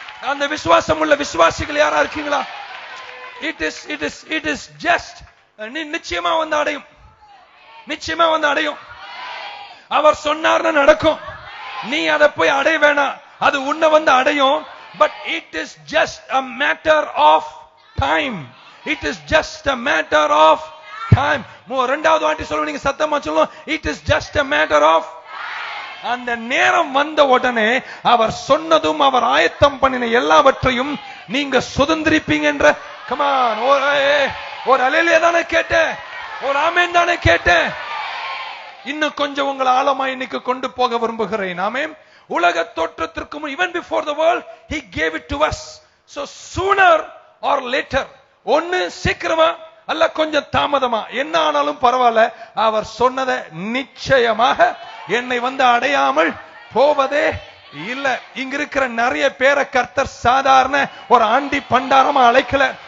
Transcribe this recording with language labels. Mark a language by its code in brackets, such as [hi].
[ta] அந்த விசுவாசம் உள்ள விசுவாசிகள் யாரா இருக்கீங்களா? [en] it is just [ta] நிச்சயமா வந்து அடையும், நிச்சயமா வந்து அடையும். அவர் சொன்னார்னா நடக்கும். நீ அதை போய் அடைய வேணாம், அது உன்னை வந்து அடையும். [en] But it is just a matter of time. It is just a matter of time. [ta] இரண்டாவது வாட்டி சொல்லுங்க, நீங்க சத்தமா சொல்லுங்க. [en] It is just a matter of. [ta] அந்த நேரம் வந்த உடனே அவர் சொன்னதும் அவர் ஆயத்தம் பண்ணின எல்லாவற்றையும் நீங்க சுதந்திரிப்பீங்க என்ற கமான். ஒரு அலையிலே தானே கேட்டேன், ஒரு ஆமென் தானே கேட்டேன். இன்னும் கொஞ்சம் உங்களை ஆழமா இன்னைக்கு கொண்டு போக விரும்புகிறேன். ஆமென். உலக தோற்றத்திற்கு முன், [en] even before the world he gave it to us. So sooner or later, [ta] ஒன்னு சீக்கிரமா அல்ல கொஞ்சம் தாமதமா, என்ன ஆனாலும் பரவாயில்ல, அவர் சொன்னதை நிச்சயமாக என்னை வந்து அடையாமல் போவதே இல்ல. இங்க இருக்கிற நிறைய பேரை கர்த்தர் சாதாரண ஒரு ஆண்டி பண்டாரமா அழைக்கல.